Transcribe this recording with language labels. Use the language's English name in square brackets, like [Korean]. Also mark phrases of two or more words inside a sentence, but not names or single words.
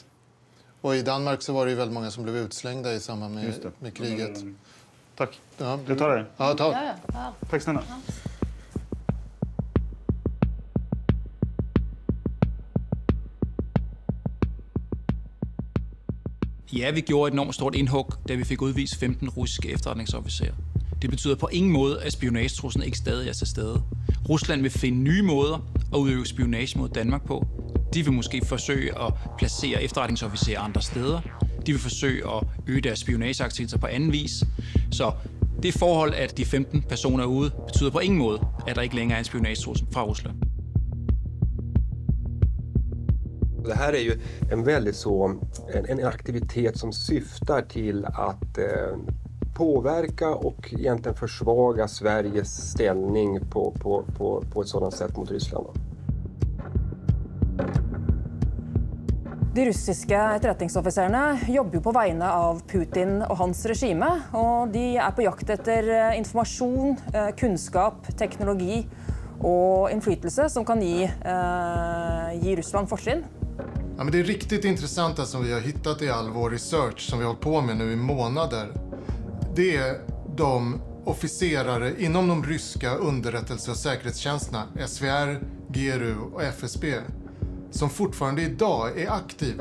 [Swedish] Och i Danmark så var det ju väldigt många som blev utslängda i samband med kriget. Tack. Ja, jag tar det. Ja, ta. Ja. Tack snälla. Ja. [Danish] Ja, vi gjorde et enormt stort indhug, da vi fik udvist 15 russiske efterretningsofficerer. Det betyder på ingen måde, at spionagetruslen ikke stadig er til stede. Rusland vil finde nye måder at udøve spionage mod Danmark på. De vil måske forsøge at placere efterretningsofficerer andre steder. De vil forsøge at øge deres spionageaktiviteter på anden vis. Så det forhold, at de 15 personer er ude, betyder på ingen måde, at der ikke længere er en spionagetrussel fra Rusland. [Swedish] Det här är ju en väldigt en aktivitet som syftar till att påverka och egentligen försvaga Sveriges ställning på ett sådant sätt mot Ryssland. [Norwegian] De russiske etterretningsoffiserene jobber jo på vegne av Putin og hans regime, og de er på jakt etter informasjon, kunnskap, teknologi og innflytelse som kan gi Ryssland fortrinn. [Swedish] Ja, men det är riktigt intressant det som vi har hittat i all vår research som vi har hållit på med nu i månader. Det är de officerare inom de ryska underrättelse- och säkerhetstjänsterna, SVR, GRU och FSB, som fortfarande idag är aktiva.